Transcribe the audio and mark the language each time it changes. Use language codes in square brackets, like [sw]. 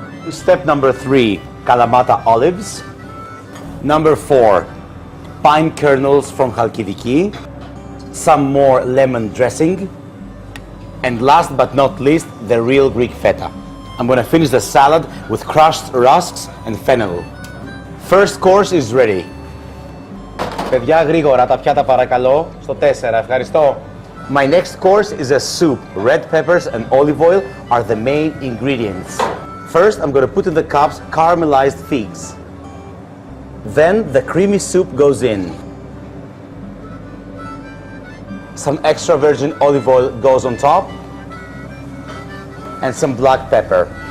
[en] Step number 3, Kalamata olives. Number 4, pine kernels from Chalkidiki, some more lemon dressing, and last but not least, the real Greek feta. I'm going to finish the salad with crushed rusks and fennel. First course is ready. [el] Παιδιά, γρήγορα τα πιάτα παρακαλώ. Στο 4, ευχαριστώ. [en] My next course is a soup. Red peppers and olive oil are the main ingredients. First, I'm going to put in the cups caramelized figs. Then the creamy soup goes in. Some extra virgin olive oil goes on top, and some black pepper.